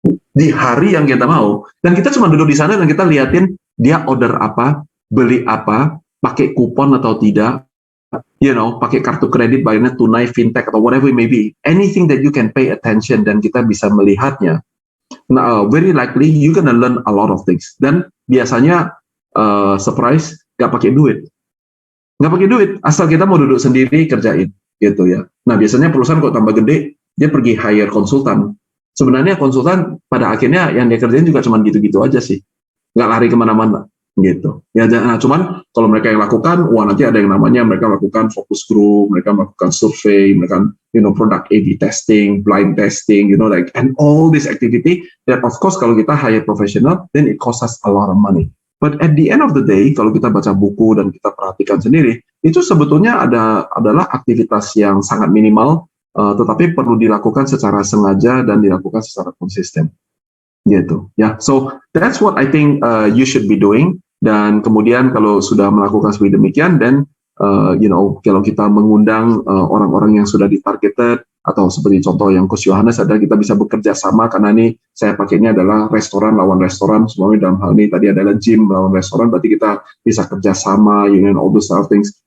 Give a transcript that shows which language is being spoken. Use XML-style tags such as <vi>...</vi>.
<id>di hari yang kita mau, dan kita cuma duduk di sana dan kita liatin dia order apa, beli apa, pakai kupon atau tidak,</id> <en>you know,</en> <id>pakai kartu kredit, bayarnya tunai, fintech, atau</id> <en>whatever it may be, anything that you can pay attention</en> <id>dan kita bisa melihatnya.</id> <en>Nah, very likely you gonna learn a lot of things.</en> <id>Dan biasanya surprise, nggak pakai duit, asal kita mau duduk sendiri kerjain, gitu ya. Nah, biasanya perusahaan kalau tambah gede, dia pergi hire konsultan. Sebenarnya konsultan pada akhirnya yang dia kerjain juga cuma gitu-gitu aja sih, nggak lari kemana-mana. Gitu ya. Nah, cuman kalau mereka yang lakukan, nanti ada yang namanya mereka lakukan focus group, mereka melakukan survei, mereka product A/B testing, blind testing,</id> <en>and all this activity that of course</en> <id>kalau kita hire professional,</id> <en>then it costs us a lot of money. But at the end of the day,</en> <id>kalau kita baca buku dan kita perhatikan sendiri, itu sebetulnya adalah aktivitas yang sangat minimal, tetapi perlu dilakukan secara sengaja dan dilakukan secara konsisten. Gitu ya.</id> <en>So that's what I think you should be doing.</en> <id>Dan kemudian kalau sudah melakukan seperti demikian, dan kalau kita mengundang orang-orang yang sudah ditargeted, atau seperti contoh yang Coach Yohanes adalah kita bisa bekerja sama, karena ini saya pakainya adalah restoran lawan restoran, semuanya dalam hal ini tadi adalah gym lawan restoran, berarti kita bisa kerja sama,</id> <en>all those sort of things.</en>